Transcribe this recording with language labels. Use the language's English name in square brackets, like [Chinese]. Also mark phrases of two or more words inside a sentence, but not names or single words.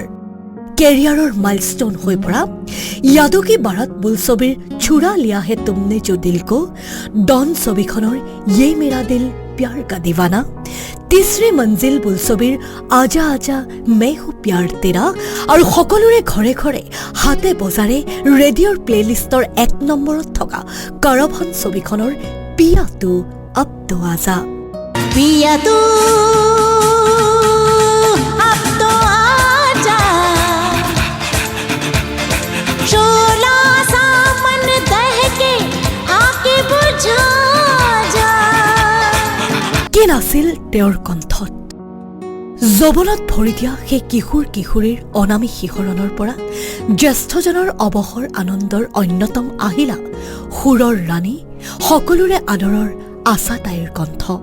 [Assamese] কেৰিয়াৰৰ মাইলষ্টন হৈ পৰা য়াদো কি বাৰাত বুলছবিৰ চুৰা লিয়া হে তুমনে জো দিল কো, ডন ছবিখনৰ য়ে মেৰা দিল প্যাৰ কা দিৱানা, তিছৰি মঞ্জিল বুলছবিৰ আজা আজা মে হো প্যাৰ তেৰা আৰু সকলোৰে ঘৰে ঘৰে হাতে বজাৰে ৰেডিঅ'ৰ প্লেলিষ্টৰ 1 নম্বৰত থকা কাৰাভান ছবিখনৰ পিয়া তু अब तो आजा, [Hindi] पिया तू अब तो आजा, शोला सामन दहके [Assamese] কি নাছিল তেওঁৰ কণ্ঠত। যৌৱনত ভৰি দিয়া সেই কিশোৰ কিশোৰীৰ অনামী শিহৰণৰ পৰা জ্যেষ্ঠজনৰ অৱসৰ আনন্দৰ অন্যতম আহিলা সুৰৰ ৰাণী, সকলোৰে আদৰৰ আশা তাইৰ কণ্ঠ।